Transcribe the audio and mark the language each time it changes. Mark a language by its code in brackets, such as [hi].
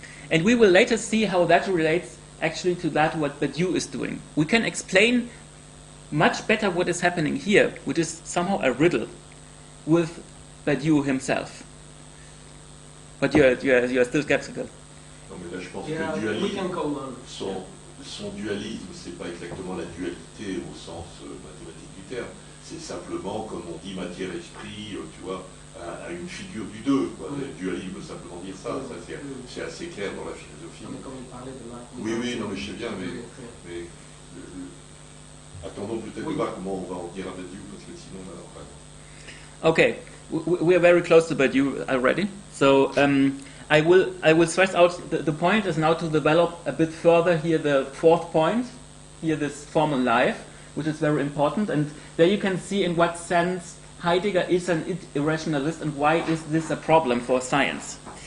[en] And we will later see how that relates actually to that what Badiou is doing. We can explain much better what is happening here, which is somehow a riddle, with Badiou himself. But you're still skeptical. [fr] Non, mais là, je pense [en] Yeah, [fr] que le [en] we can [fr] dualisme, [en] go on. [fr] son dualisme, c'est pas exactement la dualité au sens mathématique du terme. C'est simplement, comme on dit matière-esprit, tu vois, à une figure du deux. Quoi. Oui. Le dualisme veut simplement dire ça. Ça c'est assez clair dans la philosophie. Mais comme il parlait de Marc. Oui, non, mais je sais bien, mais attendons peut-être de voir comment on va en dire à Badiou, parce que sinon, alors, [en] Okay, we are very close to Badiou already. So I will stress out the point is now to develop a bit further here the fourth point, here this formal life, which is very important. And there you can see in what sense Heidegger is an irrationalist and why is this a problem for science.